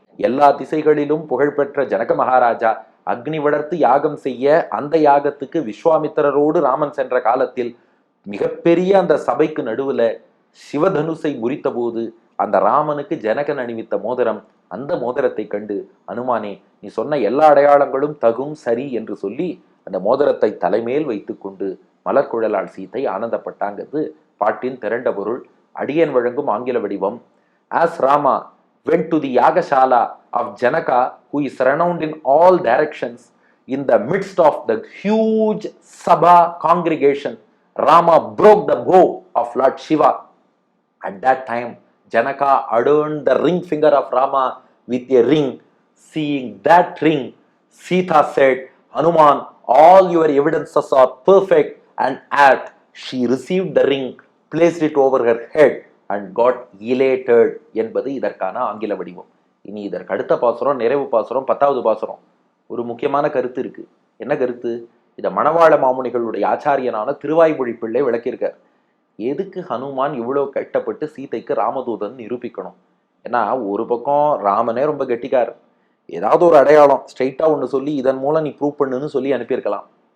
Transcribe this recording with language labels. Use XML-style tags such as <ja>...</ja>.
<ta>எல்லா திசைகளிலும் புகழ்பெற்ற ஜனக மகாராஜா அக்னி வளர்த்து யாகம் செய்ய அந்த யாகத்துக்கு விஸ்வாமித்திரரோடு ராமன் சென்ற காலத்தில் மிகப்பெரிய அந்த சபைக்கு நடுவுல சிவதனுசை முறித்த போது அந்த ராமனுக்கு ஜனகன் அணிவித்த மோதிரம், அந்த மோதிரத்தை கண்டு அனுமானே நீ சொன்ன எல்லா அடையாளங்களும் தகும் சரி என்று சொல்லி அந்த மோதிரத்தை தலைமேல் வைத்து கொண்டு மலர்குழலாள் சீதை ஆனந்தப்பட்டாங்கிறது பாட்டின் திரண்ட பொருள். அடியன் வழங்கும் ஆங்கில வடிவம்.</ta> <en>As Rama went to the Yagashala of Janaka, who is renowned in all directions, in the midst of the huge Sabha congregation, Rama broke the bow of Lord Shiva. At that time, Janaka adorned the ring finger of Rama with a ring. Seeing that ring, Sita said, Hanuman, all your evidences are perfect and apt. She received the ring, placed it over her head and got elated</en> <ta>என்பது இதற்கான ஆங்கில வடிவம். இனி இதற்கு அடுத்த பாசுரம் நிறைவு பாசுரம் 10வது பாசுரம். ஒரு முக்கியமான கருத்து இருக்கு. என்ன கருத்து? இத மணவாள மாமுனிகளுடைய ஆச்சாரியனான திருவாய்மொழி பிள்ளை விளக்கியிருக்கார். எதுக்கு ஹனுமான் இவ்வளவு கட்டப்பட்டு சீதைக்கு ராமதூதன் நிரூபிக்கணும்? ஏன்னா ஒரு பக்கம் ராமனே ரொம்ப கெட்டிக்கார், ஏதாவது ஒரு அடையாளம் ஸ்ட்ரைட்டா ஒண்ணு சொல்லி இதன் மூலம் நீ ப்ரூவ் பண்ணுன்னு சொல்லி அனுப்பியிருக்கலாம்.</ta>